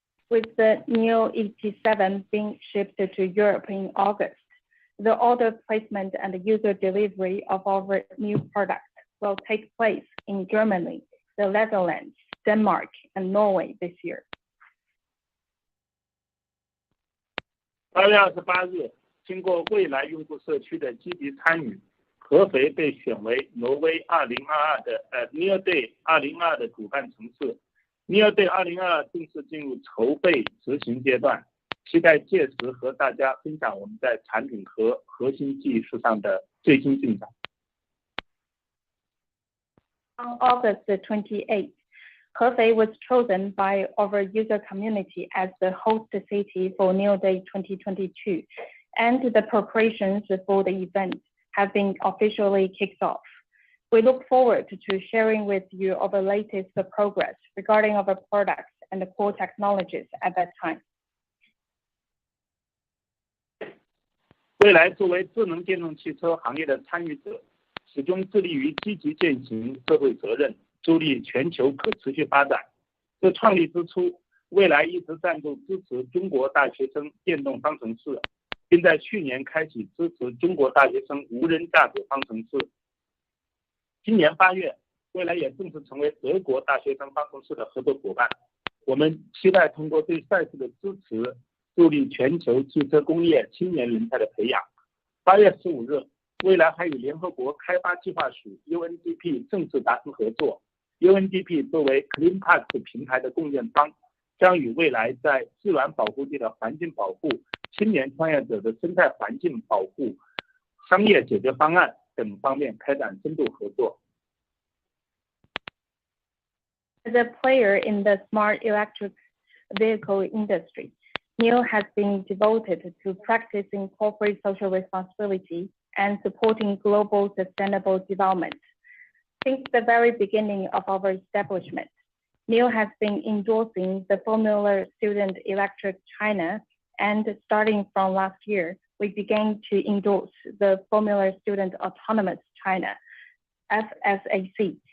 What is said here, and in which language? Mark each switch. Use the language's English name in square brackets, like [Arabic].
[English] With the NIO ET7 being shipped to Europe in August, the order placement and user delivery of our new products will take place in Germany, the Netherlands, Denmark, and Norway this year. [Chinese] 8月28日，经过未来用户社区的积极参与，合肥被选为挪威2022的NIO Day 2022的主办城市。 NIO Day 2022正式进入筹备执行阶段，期待届时和大家分享我们在产品和核心技术上的最新进展。 [English] On August 28th, Hefei was chosen by our user community as the host city for NIO Day 2022, and the preparations for the event have been officially kicked off. We look forward to sharing with you our latest progress regarding our products and the core technologies at that time. [Chinese] 未来作为智能电动汽车行业的参与者，始终致力于积极践行社会责任，助力全球可持续发展。自创立之初，蔚来一直赞助支持中国大学生电动方程式，并在去年开启支持中国大学生无人驾驶方程式。今年8月，蔚来也正式成为德国大学生方程式的合作伙伴。我们期待通过对赛事的支持，助力全球汽车工业青年人才的培养。 8月15日，蔚来还与联合国开发计划署 UNDP 正式达成合作。 UNDP 作为 CleanPass 平台的共建方，将与蔚来在自然保护地的环境保护、青年创业者的生态环境保护、商业解决方案等方面开展深度合作。 [English] As a player in the smart electric vehicle industry, NIO has been devoted to practicing corporate social responsibility and supporting global sustainable development. Since the very beginning of our establishment, NIO has been endorsing the Formula Student Electric China, and starting from last year, we began to endorse the Formula Student Autonomous China, FSAC.